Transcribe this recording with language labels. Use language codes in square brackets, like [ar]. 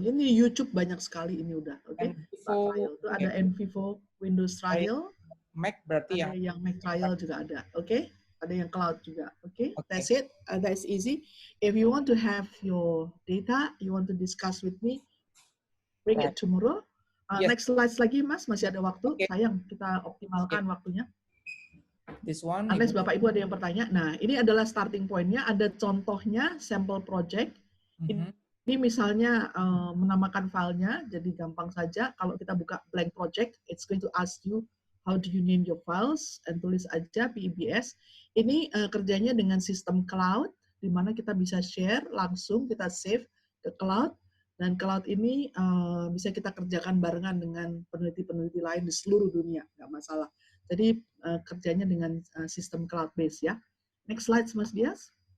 [id] Ini YouTube banyak sekali ini udah. Oke. Start trial. Itu ada nvivo Windows trial. Mac berarti ada yang Mac trial juga ada. Oke. Ada yang cloud juga. Oke. [en] That's it. That's easy. If you want to have your data, you want to discuss with me, bring it tomorrow. [id] Next slides lagi Mas, masih ada waktu. Sayang kita optimalkan waktunya. [en] This one. [id] Unless Bapak Ibu ada yang bertanya. Nah, ini adalah starting point-nya. Ada contohnya sample project. Ini misalnya menamakan filenya, jadi gampang saja. Kalau kita buka blank project, [en] it's going to ask you how do you name your files, and [id] tulis aja [en] PIBS. [id] Ini kerjanya dengan sistem cloud, di mana kita bisa share langsung, kita save ke cloud, dan cloud ini bisa kita kerjakan barengan dengan peneliti-peneliti lain di seluruh dunia, nggak masalah. Jadi kerjanya dengan sistem cloud base ya. Next slide, Mas Dias.